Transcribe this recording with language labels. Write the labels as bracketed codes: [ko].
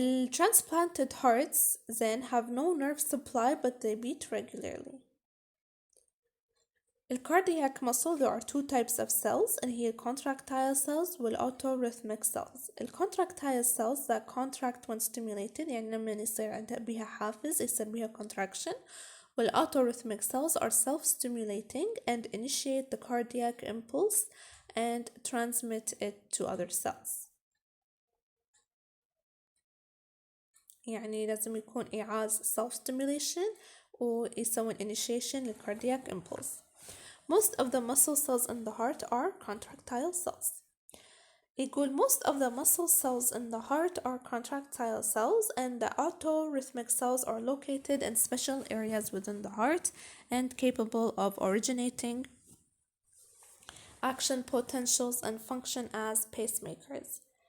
[en] Transplanted hearts then have no nerve supply but they beat regularly. The cardiac muscle, there are two types of cells and here contractile cells والautorhythmic cells. Contractile cells that contract when stimulated [ar] يعني لما يصير عندها بها حافز يصير بها contraction. [en] Autorhythmic cells are self-stimulating and initiate the cardiac impulse and transmit it to other cells. [ar] يعني لازم يكون إيعاز self-stimulation ويسوون initiation للcardiac impulse. [en] Most of the muscle cells in the heart are contractile cells. [ar] يقول [en] most of the muscle cells in the heart are contractile cells and the autorhythmic cells are located in special areas within the heart and capable of originating action potentials and function as pacemakers.